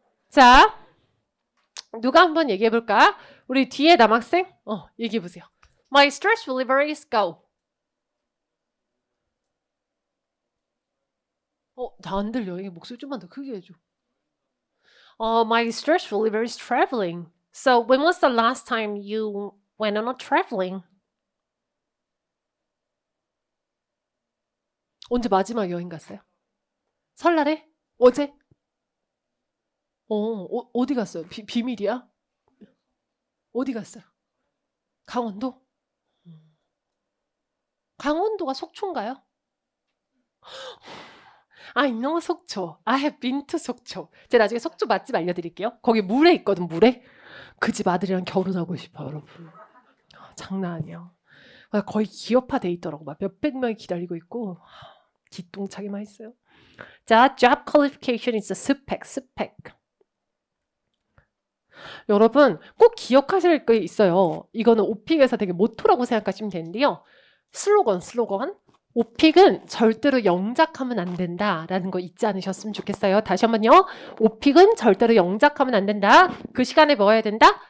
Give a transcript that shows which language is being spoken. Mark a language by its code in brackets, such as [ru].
[ko] 자, 누가 한번 얘기해 볼까? 우리 뒤에 남학생? 얘기해 보세요. [en] My stress reliever is go. [ko] 나 안 들려. 이게 목소리 좀만 더 크게 해줘. [en] My stress reliever is traveling. So when was the last time you went on a traveling? [ko] 언제 마지막 여행 갔어요? 설날에? 어제? 어디 갔어요? 비밀이야? 어디 갔어요? 강원도? 강원도가 속초인가요? [en] I know 속초. I have been to 속초. [ko] 제가 나중에 속초 맛집 알려드릴게요. 거기 물에 있거든, 물에. 그 집 아들이랑 결혼하고 싶어, 여러분. 장난 아니야. 거의 기업화돼 있더라고. 막 몇백 명이 기다리고 있고. 기똥차기만 있어요. [en] 자, job qualification is a spec. [ko] 여러분 꼭 기억하실 게 있어요. 이거는 오픽에서 되게 모토라고 생각하시면 되는데요. 슬로건. 오픽은 절대로 영작하면 안 된다라는 거 잊지 않으셨으면 좋겠어요. 다시 한번요. 오픽은 절대로 영작하면 안 된다. 그 시간에 뭐 해야 된다?